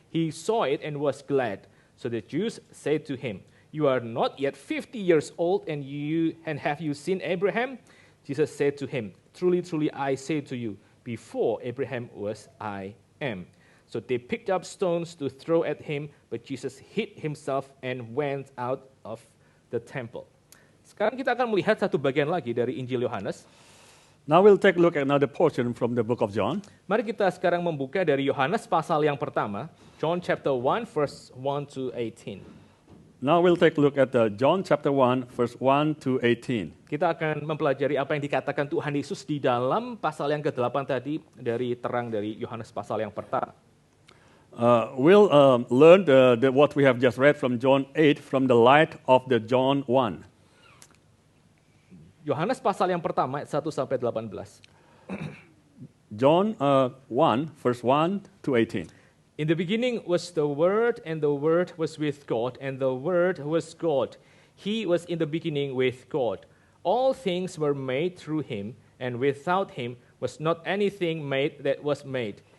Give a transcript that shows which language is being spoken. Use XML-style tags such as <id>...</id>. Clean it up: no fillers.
<en>He saw it and was glad." So the Jews said to him, "You are not yet 50 years old, and have you seen Abraham?" Jesus said to him, "Truly, truly, I say to you, before Abraham was, I am." So they picked up stones to throw at him, but Jesus hid himself and went out of the temple.</en> <id>Sekarang kita akan melihat satu bagian lagi dari Injil Yohanes.</id> <en>Now we'll take a look at another portion from the book of John.</en> <id>Mari kita sekarang membuka dari Yohanes pasal yang pertama,</id> <en>John chapter 1 verse 1 to 18. Now we'll take a look at John chapter 1 verse 1 to 18.</en> <id>Kita akan mempelajari apa yang dikatakan Tuhan Yesus di dalam pasal yang ke-8 tadi dari terang dari Yohanes pasal yang pertama.</id> <en>We'll learn what we have just read from John 8 from the light of the John 1.</en> <id>Yohanes pasal yang pertama ayat 1 sampai 18.</id> <en>John 1 verse 1 to 18. In the beginning was the Word, and the Word was with God, and the Word was God. He was in the beginning with God. All things were made through him, and without him was not anything made that was made.</en>